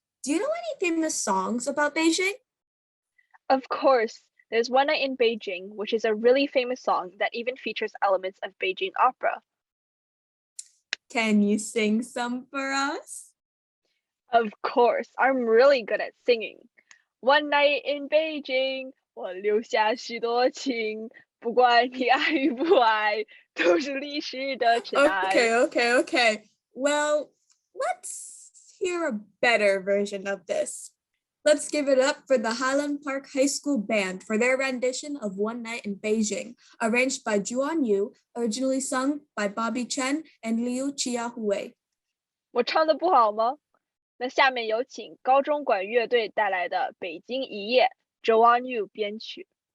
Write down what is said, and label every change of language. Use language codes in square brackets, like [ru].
[en] Do you know any famous songs about Beijing? Of course, there's One Night in Beijing, which is a really famous song that even features elements of Beijing opera. Can you sing some for us? Of course, I'm really good at singing. [zh] One night in Beijing, 我留下许多情，不管你爱与不爱，都是历史的尘埃。 [en] Okay. Well, let's hear a better version of this. Let's give it up for the Highland Park High School Band for their rendition of One Night in Beijing, arranged by Juan Yu, originally sung by Bobby Chen and Liu Chiahui. [zh] 我唱的不好吗？那下面有请高中管乐队带来的《北京一夜》，Joan Yu 编曲。